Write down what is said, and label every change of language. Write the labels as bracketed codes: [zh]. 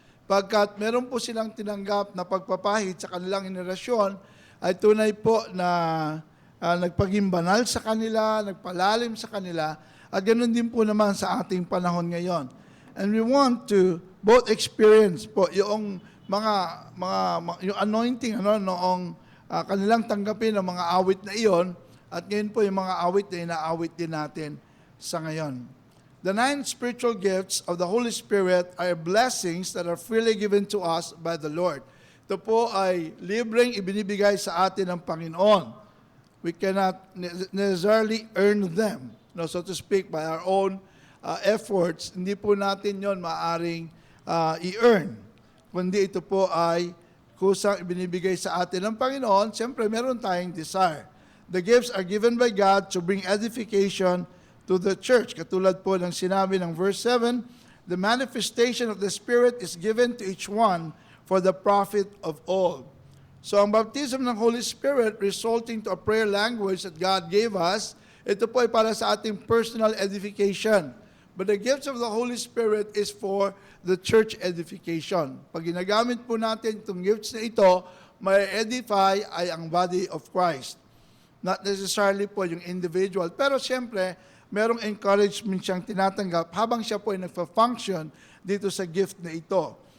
[tl] Pagkat meron po silang tinanggap na pagpapahid sa kanilang henerasyon ay tunay po na nagpaging banal sa kanila, nagpalalim sa kanila, at ganoon din po naman sa ating panahon ngayon. [en] And we want to both experience [tl] po yung yung anointing noong kanilang tanggapin ng mga awit na iyon. At ngayon po yung mga awit na inaawit din natin sa ngayon. [en] The 9 spiritual gifts of the Holy Spirit are blessings that are freely given to us by the Lord. [tl] Ito po ay libreng ibinibigay sa atin ng Panginoon. [en] We cannot necessarily earn them, so to speak, by our own efforts. [tl] Hindi po natin yon maaring i-earn. Kundi ito po ay kusang ibinibigay sa atin ng Panginoon. Siyempre, meron tayong desire. [en] The gifts are given by God to bring edification to the church. [tl] Katulad po ng sinabi ng verse 7, [en] the manifestation of the Spirit is given to each one for the profit of all. So ang baptism ng Holy Spirit resulting to a prayer language that God gave us, [tl] ito po ay para sa ating [en] personal edification. But the gifts of the Holy Spirit is for the church edification. [tl] Pag ginagamit po natin itong gifts na ito, may edify ay ang body of Christ. [en] Not necessarily [tl] po yung individual. Pero siyempre, merong encouragement siyang tinatanggap habang siya po ay nagpa-function dito sa gift na ito.